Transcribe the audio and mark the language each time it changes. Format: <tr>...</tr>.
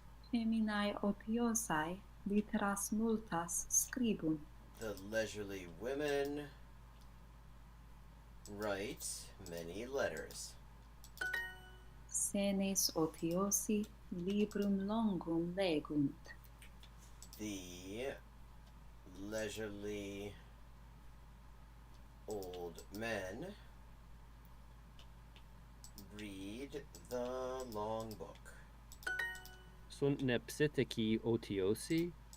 <la>Feminae otiosae litteras multas scribunt.</la> <en>The leisurely women write many letters.</en> <la>Senes otiosi librum longum legunt.</la> <en>The leisurely old men read the long book.</en> <la>Sunt ne psitteci otiosi?</la>